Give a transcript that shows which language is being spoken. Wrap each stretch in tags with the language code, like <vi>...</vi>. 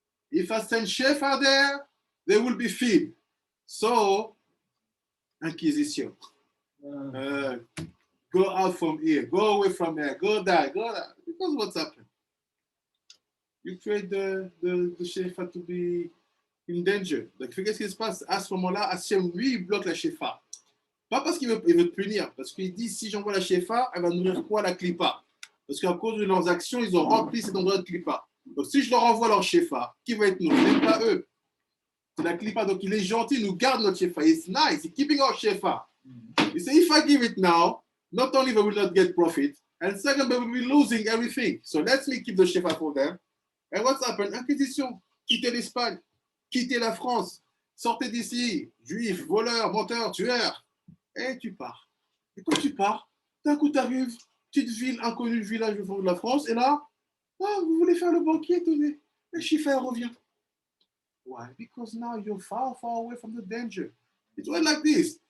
<en>If I send Shefa there, they will be filled. So, Inquisition. Go out from here. Go away from there. Go there. Go there. Because what's happened? You create the Shefa to be in danger.</en> <fr>Donc, qu'est-ce qui se passe? À ce moment-là, Hashem, lui, il bloque la Shefa. Pas parce qu'il veut te punir, parce qu'il dit, si j'envoie la Shefa, elle va nourrir quoi? La Klippa. Parce qu'à cause de leurs actions, ils ont rempli cet endroit de Klippa. Donc, si je leur envoie leur Shefa, qui va être nourri? Même pas eux. C'est la Klippa. Donc, il est gentil, il nous garde notre Shefa.</fr> <en>It's nice. He's keeping our Shefa. He said, if I give it now, not only we will not get profit, and second, we will be losing everything. So, let me keep the Shefa for them. And what's happened?</en> <fr>Inquisition. Quittez l'Espagne. Quittez la France. Sortez d'ici. Juifs, voleurs, menteurs, tueurs. Et tu pars. Et quand tu pars, d'un coup, tu arrives. Petite ville inconnue, village au fond de la France, et là, vous voulez faire le banquier, tenez, le chiffre revient.</fr> <en>Why? Because now you're far, far away from the danger. It went like this.</en>